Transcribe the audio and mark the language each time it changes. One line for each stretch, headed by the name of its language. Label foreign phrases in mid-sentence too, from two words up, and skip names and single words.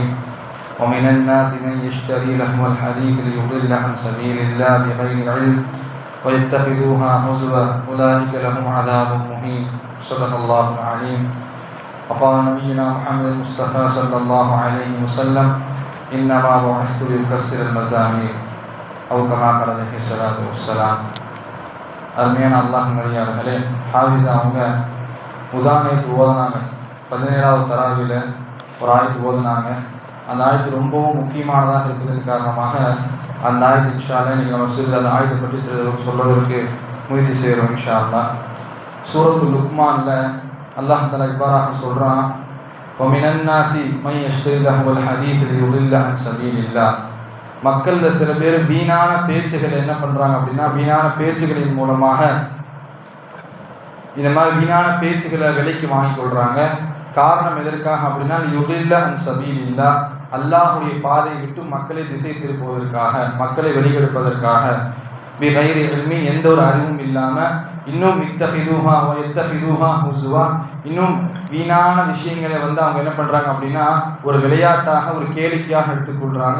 Arabic: ومن الناس من يشتري لهو الحديث ليضل عن سبيل الله بغير علم ويتخذوها هزوا أولئك لهم عذاب مهين. صدق الله العليم. وقال نبينا محمد المصطفى صلى الله عليه وسلم إنما بعثت لأكسر المزامير أو كما قال عليه الصلاة والسلام.
Tamil: அருமையான அல்லாஹ் நடிகார்களே, ஹாஃபிஸா அவங்க உதாரணத்து ஓதுனாங்க. 17வது தராவில ஒரு ஆயத்து ஓதுனாங்க. அந்த ஆயத்து ரொம்பவும் முக்கியமானதாக இருப்பதன் காரணமாக அந்த ஆயத்து
Arabic: إن شاء الله
Tamil: இன்னைக்கு நம்ம சிறிது அந்த ஆயத்தை பற்றி சிறிது சொல்வதற்கு முயற்சி செய்கிறோம்
Arabic: إن شاء الله.
Tamil: சூரத்து லுக்மான்ல
Arabic: الله تعالى
Tamil: இவ்வாறாக சொல்றான்,
Arabic: وَمِنَ النَّاسِ مَن يَشْتَرِي لَهْوَ الْحَدِيثِ لِيُضِلَّ عَن سَبِيلِ اللَّهِ.
Tamil: மக்கள்ல சில பேர் வீணான பேச்சுகளை என்ன பண்றாங்க அப்படின்னா, வீணான பேச்சுகளின் மூலமாக இந்த மாதிரி வீணான பேச்சுகளை விலைக்கு வாங்கி கொள்றாங்க. காரணம் எதற்காக அப்படின்னா,
Arabic: ليضل عن سبيل الله,
Tamil: அல்லாஹ்வுடைய பாதையை விட்டு மக்களை திசை திருப்புவதற்காக, மக்களை வெளியெடுப்பதற்காக,
Arabic: بغير علم,
Tamil: எந்த ஒரு அறிவும் இல்லாம, இன்னும்
Arabic: اتخذها ويتخذها هزوا,
Tamil: இன்னும் வீணான விஷயங்களை அவங்க என்ன பண்றாங்க அப்படின்னா ஒரு விளையாட்டாக, ஒரு கேளிக்கையாக எடுத்துக்கொள்றாங்க.